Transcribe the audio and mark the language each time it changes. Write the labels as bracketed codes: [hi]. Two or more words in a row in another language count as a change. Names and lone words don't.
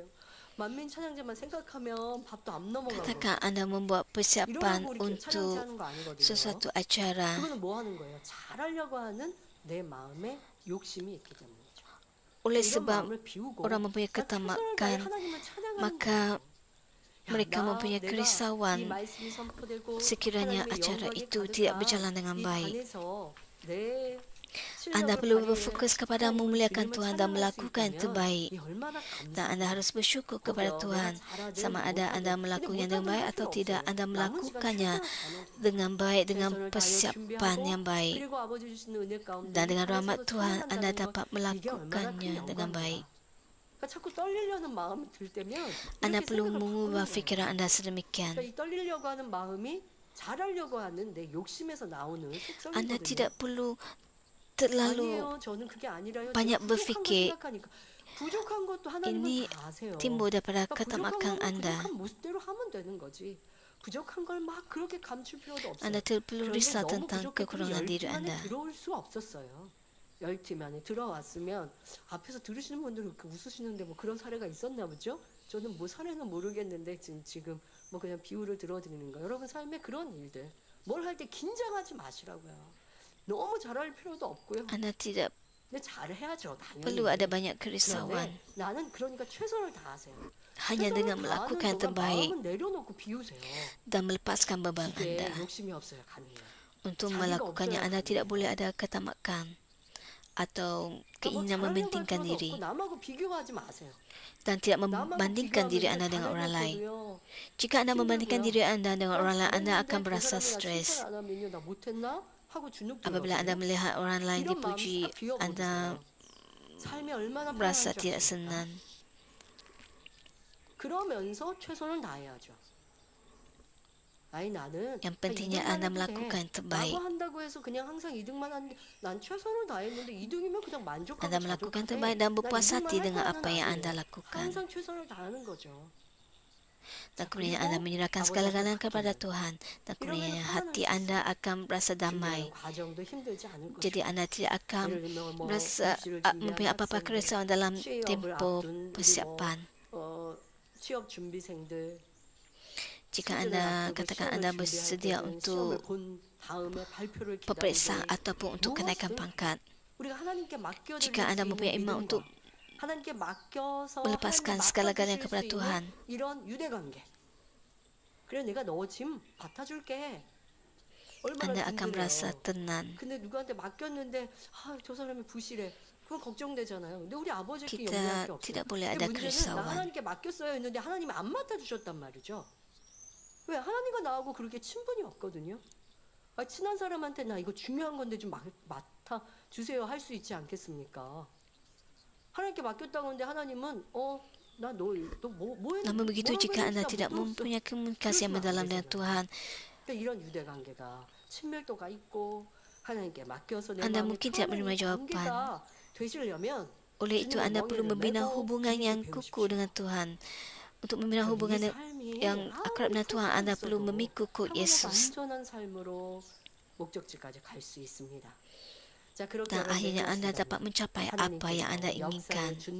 [ko] 만민 찬양제만 생각하면 밥도 안 넘어가고 [ms] Katakan Anda membuat persiapan [ko] 이러라고 이렇게 찬양제 [ms] untuk [ko] 하는 거 아니거든요. [ms] sesuatu acara. [ko] 그거는 뭐 하는 거예요? 잘하려고 하는 내 마음에 욕심이 있기 때문이죠. [ms] Oleh [ko] 이런 [ms] sebab [ko] 마음을 비우고 [ms] orang mempunyai [ko] 나 최선을 다해 [ms] ketamakan, [ko] 하나님을 찬양하는 [ms] maka [ko] 거예요. 야, [ms] mereka [ko] 나 [ms] mempunyai [ko] 내가 이 [ms] kerisauan [ko] 말씀이 선포되고 [ms] sekiranya [ko] 하나님의 [ms] acara [ko] 영광이 [ms] itu [ko] 가득한 [ms] tidak berjalan dengan [ko] 이 [ms] baik. [ko] 단에서 내 [ms] Anda [ko] 실력을 [ms] perlu [ko] 발휘해 [ms] berfokus kepada [ko] 하나님을 [ms] memuliakan [ko] 주님을 [ms] Tuhan dan [ko] 찬양할 수 [ms] melakukan yang [ko] 있다면 [ms] terbaik. [ko] 이 얼마나 [ms] Dan Anda [ko] 감사해요. [ms] harus bersyukur kepada [ko] 그죠? [ms] Tuhan. [ko] 내가 잘하든 [ms] Sama ada Anda [ko] 못하든. [ms] melakukannya [ko] 근데 [ms] dengan baik [ko] 못하든 할 [ms] atau [ko] 필요 [ms] tidak, [ko] 없어요. [ms] Anda [ko] 남은 시간 [ms] melakukannya [ko] 최선을 다하는 [ms] dengan baik, dengan [ko] 최선을 다하여 [ms] persiapan [ko] 준비하고 [ms] yang baik. [ko] 그리고 아버지 주시는 은혜 가운데 [ms] Dan dengan rahmat [ko] 하나님께서 [ms] Tuhan, Anda [ko] 찬양한다는 것, [ms] dapat [ko] 이게 얼마나 큰 [ms] melakukannya dengan baik. [ko] 영광인가. 그러니까 자꾸 떨리려는 마음이 들 때면 [ms] Anda [ko] 이렇게 [ms] perlu [ko] 생각을 [ms] mengubah [ko] 바꾸는 거예요. [ms] fikiran Anda sedemikian. [ko] 그러니까 이 떨리려고 하는 마음이 잘하려고 하는 내 욕심에서 나오는 [ms] Anda [ko] 속성이거든요. [ms] tidak perlu terlalu [ko] 아니에요. 저는 그게 아니라요. [ms] banyak [ko] 제가 부족한 걸 [ms] berfikir. [ko] 생각하니까. 부족한 것도 하나님은 [ms] Ini [ko] 다 아세요. [ms] timbul daripada [ko] 그러니까 부족한 [ms] ketamakan [ko] 거는 [ms] Anda. [ko] 부족한 모습대로 하면 되는 거지. 부족한 걸 막 그렇게 감출 필요도 없어요. [ms] Anda tidak perlu [ko] 그런데 [ms] risau [ko] 너무 [ms] tentang [ko] 부족했더니 [ms] kekurangan diri [ko] 10팀 안에 [ms] Anda. [ko] 들어올 수 없었어요. 10팀 안에 들어왔으면 앞에서 들으시는 분들은 이렇게 웃으시는데 뭐 그런 사례가 있었나 보죠? 저는 뭐 사례는 모르겠는데 지금 뭐 그냥 비유를 들어드리는 거예요. 여러분 삶에 그런 일들 뭘 할 때 긴장하지 마시라고요. 너무 잘할 필요도 없고요. [ms] Anda tidak [ko] 근데 잘해야죠. 당연히. [ms] perlu ada banyak kerisauan. [ko] 그런데 나는 그러니까 최선을 다하세요. [ms] Hanya dengan [ko] 최선을 [ms] melakukan yang [ko] 다하는 동안 [ms] terbaik [ko] 마음은 내려놓고 비우세요. [ms] dan melepaskan beban [ko] 이게 [ms] Anda. [ko] 욕심이 없어야 가능해요. [ms] Untuk [ko] 자기가 [ms] melakukannya, [ko] 없어야 [ms] Anda tidak [ko] 가능해요. [ms] boleh ada ketamakan atau [ko] 뭐 [ms] keinginan [ko] 잘하려고 할 [ms] mementingkan [ko] 필요도 [ms] diri [ko] 없고 남하고 비교하지 마세요. [ms] dan tidak [ko] 남하고 [ms] membandingkan diri [ko] 비교하면 [ms] Anda dengan orang lain. [ko] 잘해봤거든요. [ms] Jika Anda membandingkan [ko] 힘들고요. [ms] diri Anda dengan orang lain, Anda akan [ko] 그 [ms] berasa [ko] 사람이 나 [ms] stres. [ko] 칭찬 안 하면요, 나 못했나 하고 주눅 [ms] Apabila Anda [ko] 들거든요. [ms] melihat orang lain [ko] 이런 마음이 [ms] dipuji, [ko] 싹 비워버리세요. [ms] Anda [ko] 삶이 얼마나 [ms] merasa [ko] 편안한지 [ms] tidak [ko] 아십니까? [ms] senang. [ko] 그러면서 최선을 다해야죠. 아니 나는 [ms] Yang pentingnya [ko] 이등만 [ms] Anda [ko] 해도 돼. [ms] melakukan yang terbaik. [ko] 라고 한다고 해서 그냥 항상 2등만 하는데 난 최선을 다했는데 2등이면 그냥 만족하고 [ms] Anda melakukan [ko] 자족해. [ms] terbaik dan [ko] 난 [ms] berpuas [ko] 2등만 [ms] hati [ko] 할 [ms] dengan [ko] 거야는 [ms] apa yang [ko] 아니에요. [ms] Anda lakukan. [ko] 항상 최선을 다하는 거죠. [ms] Dan kemudian Anda menyerahkan segala-galanya kepada Tuhan. Dan kemudian hati Anda akan berasa damai. [ko] 준비하는 과정도 힘들지 않을 것이고 [ms] Jadi Anda tidak akan [ko] 예를 들면 뭐 [ms] merasa [ko] 입시를 [ms] mempunyai [ko] 준비하는 [ms] apa-apa [ko] 학생들, [ms] kerisauan dalam [ko] 취업을 [ms] tempoh [ko] 앞둔 우리 [ms] persiapan. [ko] 뭐 취업 준비생들 [ms] Jika anda katakan anda bersedia untuk peperiksaan ataupun untuk kenaikan pangkat, jika anda mempunyai iman untuk melepaskan segala-galanya kepada Tuhan, anda akan merasa tenang. Kita tidak boleh ada kerisauan. [ko] 왜 하나님과 나하고 그렇게 친분이 없거든요. 친한 사람한테 나 이거 중요한 건데 좀 맡아 주세요 할 수 있지 않겠습니까? 하나님께 맡겼다고 하는데 하나님은 나너 뭐 [ms] Namun begitu jika anda tidak mempunyai komunikasi yang mendalam dengan Tuhan, [ko] 이런 유대 관계가 친밀도가 있고 하나님께 맡겨서 내 [ms] anda [ko] 마음에 [ms] mungkin tidak menerima [ko] 편안한 [ms] jawapan. [ko] 관계가 되시려면 [ms] Oleh itu anda perlu membina hubungan yang kukuh dengan Tuhan. Untuk membina hubungan yang akrab dengan Tuhan, anda perlu memikul kod Yesus. Dan akhirnya anda dapat mencapai apa yang anda inginkan.